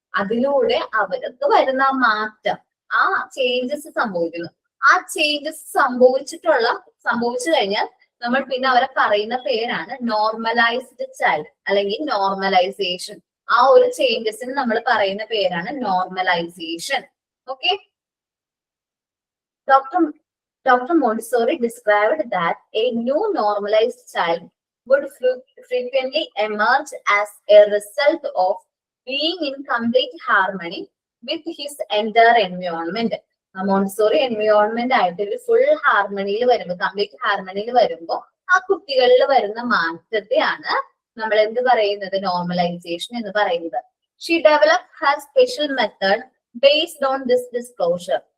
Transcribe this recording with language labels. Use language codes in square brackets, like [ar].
[ml] അതിലൂടെ അവർക്ക് വരുന്ന മാറ്റം, ആ ചേഞ്ചസ് സംഭവിക്കുന്നു. ആ ചേഞ്ചസ് സംഭവിച്ചു കഴിഞ്ഞാൽ നമ്മൾ പിന്നെ അവരെ പറയുന്ന പേരാണ് നോർമലൈസ്ഡ് ചൈൽഡ് അല്ലെങ്കിൽ നോർമലൈസേഷൻ. ആ ഒരു ചേഞ്ചസിന് നമ്മൾ പറയുന്ന പേരാണ് normalisation. Okay. [en] Dr. Montessori described that a new normalized child would frequently emerge as a result of being in complete harmony with his entire environment. [ml] Montessori environment ആയിട്ട് ഒരു ഫുൾ ഹാർമണിയിൽ വരുമ്പോൾ, complete ഹാർമണിയിൽ വരുമ്പോൾ ആ കുട്ടികളിൽ വരുന്ന മാറ്റത്തെയാണ് നമ്മൾ എന്ത് പറയുന്നത്, നോർമലൈസേഷൻ എന്ന് പറയുന്നത്. [en] She develop her special method based on this disclosure.